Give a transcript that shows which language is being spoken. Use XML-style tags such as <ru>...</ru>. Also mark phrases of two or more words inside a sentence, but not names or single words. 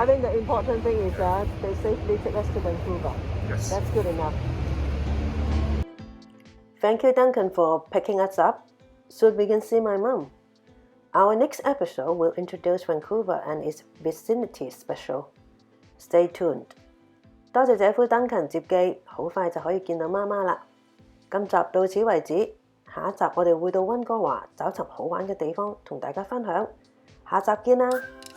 <en>I think the important thing is that they safely took us to Vancouver. Yes. That's good enough. Thank you, Duncan, for picking us up. Soon we can see my mum. Our next episode will introduce Vancouver and its vicinity special. Stay tuned.</en> <yue>多謝姐夫 Duncan 接機，好快就可以見到媽媽啦。今集到此為止，下一集我哋會到溫哥華找尋好玩嘅地方同大家分享。下集見啦！</yue>